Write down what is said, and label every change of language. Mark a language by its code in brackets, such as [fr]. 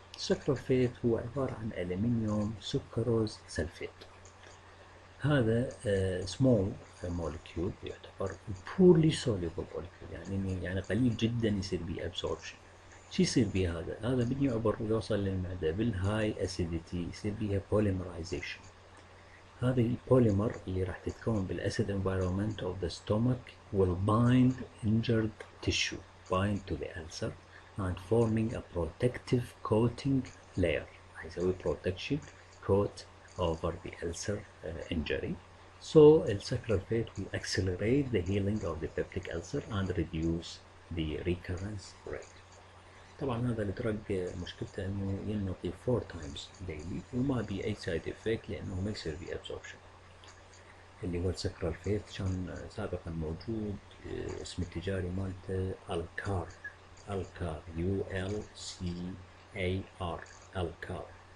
[ar] السكرالفيت هو عبارة عن ألمنيوم سكروز سلفيت. هذا small molecule يعتبر poorly soluble molecule، يعني قليل جدا يصير به absorption. شو يصير به هذا من يعبر يوصل للمعدة بالهاي أسيديتي يصير بها polymerization. هذه البوليمر اللي راح تتكون بالأسيد [en] environment of the stomach will bind injured tissue, bind to the ulcer and forming a protective coating layer. [ar] راح يسوي [en] protection coat over the ulcer injury. So sucralfate will accelerate the healing of the peptic ulcer and reduce the recurrence rate. [ar] طبعا هذا الدرج مشكلته انه ينطي [en] 4 times daily [ar] وما بي اي سايد افكت لانه ما يصير بي ابزوربشن. اللي هو السكرالفيت كان سابقا موجود، اسم التجاري مالته الكار، الكار ULCAR، الكار.